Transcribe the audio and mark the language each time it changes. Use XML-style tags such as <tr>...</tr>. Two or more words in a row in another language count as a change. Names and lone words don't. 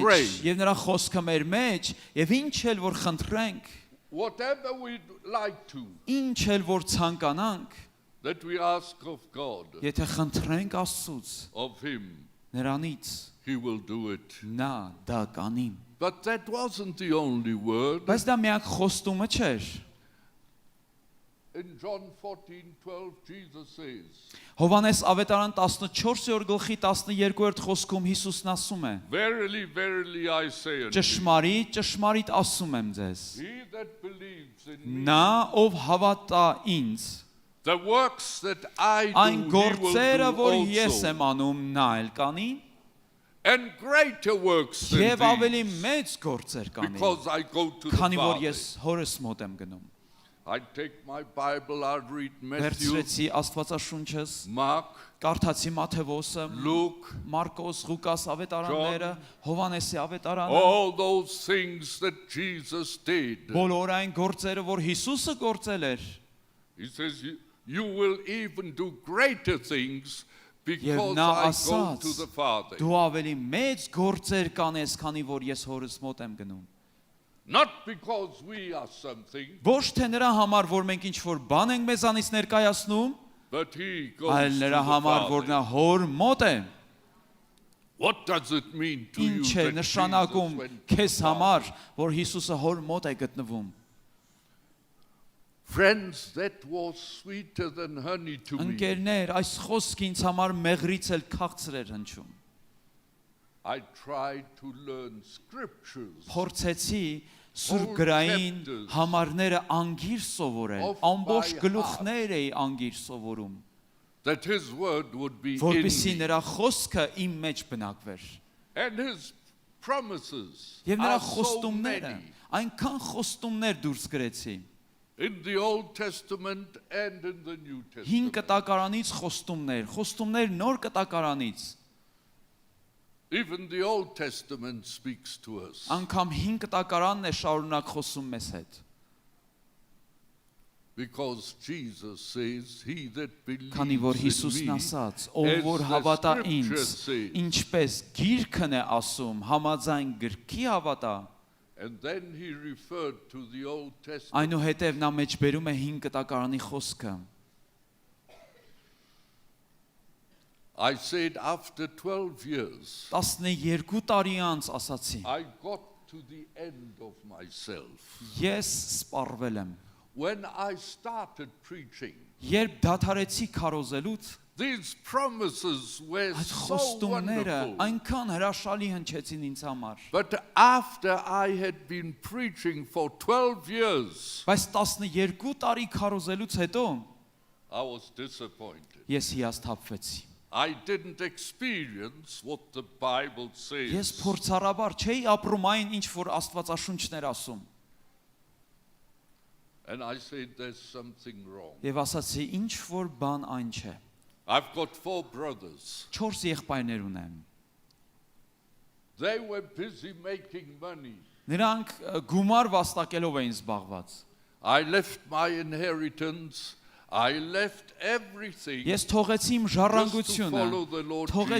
<en>pray.</en> <hy>եւ նրա խոսքը մեր մեջ եւ ինչ էլ որ խնդրենք,</hy> <en>whatever we'd like to,</en> <hy>ինչ էլ որ ցանկանանք,</hy> <en>that we ask of God,</en> <hy>եթե խնդրենք Աստծուց,</hy> <en>of Him,</en> <hy>նրանից</hy> <en>He will do it.</en> <hy>նա դա կանի։</hy> <en>But that wasn't the only word.</en> <hy>Բայց դա միակ խոստումը չէր։</hy> <en>In John 14:12, Jesus says,</en> <hy>Հովանես ավետարան 14-րդ գլխի 12-րդ խոսքում Հիսուսն ասում է.</hy> <en>verily, verily, I say unto you,</en> <hy>Ճշմարիտ, ճշմարիտ ասում եմ ձեզ.</hy> <en>he that believes in me,</en> <hy>Նա ով հավատա ինձ,</hy> <en>the works that I</en> <hy>այն</hy> <en>do, he will</en> <hy>գործերը, որ</hy> <en>do</en> <hy>ես</hy> <en>also.</en> <hy>եմ անում, նա էլ կանի,</hy> <en>And greater works than</en> <hy>եւ ավելի</hy> <en>these,</en> <hy>մեծ գործեր կանի,</hy> <en>because I go to the</en> <hy>քանի որ</hy> <en>Father.</en> <hy>ես հորս մոտ եմ գնում։</hy> <en>I'd take my Bible, I'd read Matthew,</en> <hy>Վերցրեցի Աստվածաշունչս,</hy> <en>Mark,</en> <hy>կարդացի Մաթեոսը,</hy> <en>Luke,</en> <hy>Մարկոս, Ղուկաս ավետարանները, Հովանեսի ավետարանը,</hy> <en>all those things that Jesus did.</en> <hy>բոլոր այն գործերը, որ Հիսուսը գործել էր,</hy> <en>He says, you will even do greater things</en> <hy>եւ</hy> <en>because</en> <hy>նա</hy> <en>I go</en> <hy>ասաց.</hy> <en>to the Father.</en> <hy>Դու ավելի մեծ գործեր կանես, քանի որ ես հորս մոտ եմ գնում։</hy> <en>Not because we are something,</en> <hy>Ոչ թե նրա համար, որ մենք ինչ-որ բան ենք մեզանից ներկայացնում,</hy> <en>but He goes</en> <hy>այլ</hy> <en>to</en> <hy>նրա</hy> <en>the</en> <hy>համար, որ</hy> <en>Father.</en> <hy>նա հոր մոտ է։</hy> <en>What does it mean to you</en> <hy>Ինչ է</hy> <en>that</en> <hy>նշանակում</hy> <en>Jesus went to</en> <hy>քեզ</hy> <en>the</en> <hy>համար,</hy> <en>Father?</en> <hy>որ Հիսուսը հոր մոտ է գտնվում։</hy> <en>Friends, that was sweeter than honey to me.</en> <hy>Ընկերներ, այս խոսքը ինձ համար մեղրից էլ քաղցր էր հնչում։</hy> <en>I tried to learn scriptures</en> <hy>Փորձեցի Սուրբ</hy> <en>Old</en> <hy>գրային</hy> <en>chapters</en> <hy>համարները անգիր սովորել,</hy> <en>of</en> <hy>ամբողջ</hy> <en>by</en> <hy>գլուխներ էի անգիր սովորում,</hy> <en>that His word would be in</en> <hy>որպեսզի</hy> <en>me.</en> <hy>նրա խոսքը իմ մեջ բնակվեր։</hy> <en>And His promises</en> <hy>Եվ նրա</hy> <en>are so</en> <hy>խոստումները,</hy> <en>many</en> <hy>այնքան խոստումներ դուրս գրեցի։</hy> <en>in the Old Testament and in the New</en> <hy>Հին</hy> <en>Testament.</en> <hy>կտակարանից խոստումներ, խոստումներ նոր կտակարանից։</hy> <en>Even the Old Testament speaks to us.</en> <hy>Անգամ 5 կտակարանն է շարունակ խոսում մեզ հետ։</hy> <en>Because Jesus says, he that</en> <hy>Քանի որ</hy> <en>believes</en> <hy>Հիսուսն</hy> <en>in me,</en> <hy>ասաց, ով</hy> <en>as</en> <hy>որ</hy> <en>the</en> <hy>հավատա</hy> <en>scripture</en> <hy>ինձ,</hy> <en>says.</en> <hy>ինչպես գիրքն է ասում, համաձայն գրքի հավատա,</hy> <en>And then he referred to the Old Testament.</en> <hy>այնուհետև նա մեջբերում է 5 կտակարանի խոսքը։</hy> <en>I said after 12 years,</en> <hy>12 տարի անց ասացի,</hy> <en>I got to the end of myself.</en> <hy>ես սպառվել եմ։</hy> <en>When I started preaching,</en> <hy>Երբ դադարեցի քարոզելուց,</hy> <en>these promises were</en> <hy>այդ</hy> <en>so</en> <hy>խոստումները</hy> <en>wonderful.</en> <hy>այնքան հրաշալի հնչեցին ինձ համար։</hy> <en>But after I had been preaching for 12 years,</en> <hy>Բայց 12 տարի քարոզելուց հետո</hy> <en>I was disappointed.</en> <hy>ես հիասթափվեցի։</hy> <en>I didn't experience what the Bible</en> <hy>Ես</hy> <en>says.</en> <hy>փորձառաբար չէի ապրում այն, ինչ որ Աստվածաշունչն էր ասում։</hy> <en>And I said, there's something wrong.</en> <hy>Եվ ասացի, ինչ որ բան այն չէ։</hy> <en>I've got 4 brothers.</en> <hy>4 եղբայրներ ունեմ։</hy> <en>They were busy making money.</en> <hy>Նրանք գումար վաստակելով էին զբաղված։</hy> <en>I left my inheritance. I left everything</en> <hy>Ես թողեցի իմ</hy> <en>just to</en> <hy>ժառանգությունը,</hy> <en>follow the Lord</en> <hy>թողեցի</hy>